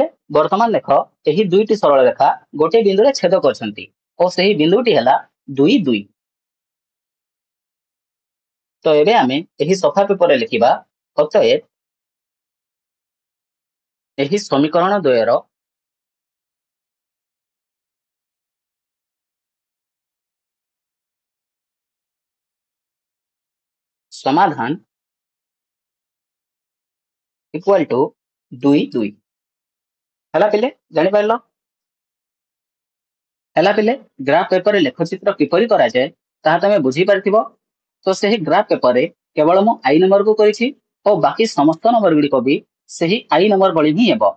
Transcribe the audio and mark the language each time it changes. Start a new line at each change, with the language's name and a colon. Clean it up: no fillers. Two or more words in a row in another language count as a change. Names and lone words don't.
Odia: ବର୍ତ୍ତମାନ ଦେଖ ଏହି ଦୁଇଟି ସରଳ ରେଖା ଗୋଟିଏ ବିନ୍ଦୁରେ ଛେଦ କରିଛନ୍ତି ଓ ସେହି ବିନ୍ଦୁଟି ହେଲା 2 2। ତ ଏବେ ଆମେ ଏହି ସଫା ପେପରରେ ଲେଖିବା ଅତଏବ ଏହି ସମୀକରଣ ଦ୍ୱୟର समाधान
English: equal to
Odia: 2 2। ହେଲା ପିଲେ, ଜାଣିପାରିଲ? ହେଲା ପିଲେ,
English: graph paper
Odia: ଲେଖଚିତ୍ର କିପରି କରାଯାଏ ତାହା ତମେ ବୁଝିପାରିଥିବ। ତ ସେହି
English: graph paper
Odia: କେବଳ ମୁଁ ଆଇ ନମ୍ବରକୁ କରିଛି ଓ ବାକି ସମସ୍ତ ନମ୍ବର ଗୁଡ଼ିକ ବି ସେହି ଆଇ ନମ୍ବର ଭଳି ହିଁ ହେବ।